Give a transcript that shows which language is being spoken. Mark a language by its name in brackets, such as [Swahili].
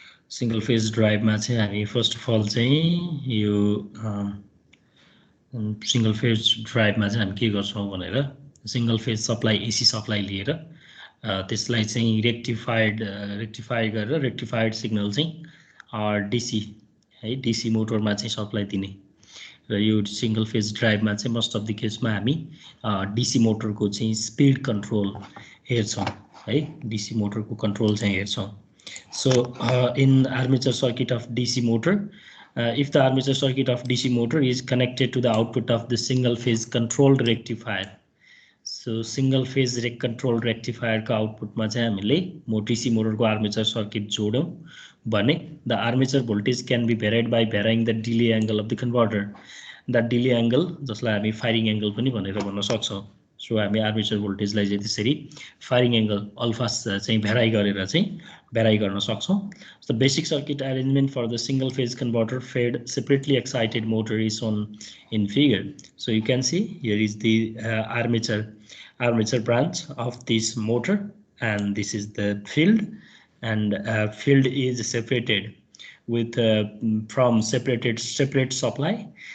[Nepali] Single phase ड्राइभमा चाहिँ हामी [English] first of all [Nepali] चाहिँ यो सिंगल फेज ड्राइभमा चाहिँ हामी के गर्छौँ भनेर single phase supply AC supply लिएर त्यसलाई चाहिँ रेक्टिफाई गरेर रेक्टिफाइड सिग्नल चाहिँ डिसी है डिसी मोटरमा चाहिँ सप्लाई दिने र यो सिंगल फेज ड्राइभमा चाहिँ मोस्ट अफ द केसमा हामी डिसी मोटरको चाहिँ स्पिड कन्ट्रोल हेर्छौँ है. डिसी मोटरको कन्ट्रोल चाहिँ हेर्छौँ. [English] So in armature circuit of DC motor, if the armature circuit of DC motor is connected to the output of the single phase controlled rectifier, so single phase controlled rectifier [Nepali] का output मा चाहिँ हामीले DC motor को armature circuit जोड्यौं भने [English] the armature voltage can be varied by varying the delay angle of the converter. That delay angle [Nepali] जसलाई हामी firing angle पनि भनेर भन्न सक्छौं. सो हामी आर्मेचर भोल्टेजलाई चाहिँ त्यसरी फायरिङ एङ्गल अल्फा चाहिँ भेराइ गर्न सक्छौं. [English] The basic circuit arrangement for the single phase converter fed separately excited motor is shown in figure. So you can see here is the armature branch of this motor, and this is the field, and field is separated with from separate supply.